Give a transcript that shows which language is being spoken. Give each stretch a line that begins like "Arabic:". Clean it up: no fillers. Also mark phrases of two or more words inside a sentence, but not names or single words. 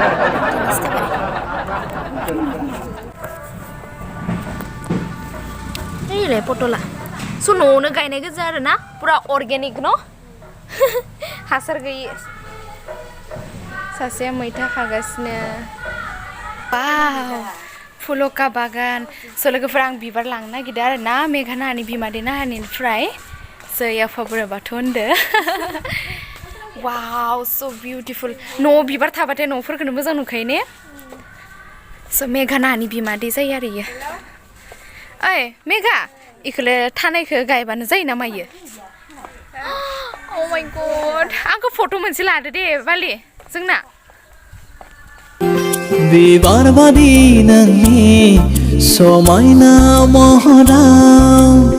Bodo: नैलाय पटला स' न'आवनो गायनाय गोजा आरो ना पुरा अर्गेनिक न' हासार गैयि सासेया मैथा खागासिनो वाव फुलका बागान स' लोगोफोर आं बिबार लांनो नागिरदों आरो ना मेघा नाहानि बिमादै नाहानिनिफ्राय स' आफा बोराइ बाथौ होनदो वाव स' बिउटिफुल न'आव बिबार थाबाथाय न'फोरखौनो मोजां नुखायो ने स' मेघा नाहानि बिमादै जायो आरो इयो ओइ मेघा इखौलाय थानायखौ गायबानो जायो ना मायो
English: oh my god
Bodo: आंखौ फट' मोनसे लादो दे बालि जोंना बिबार बादि नोंनि समायना महराव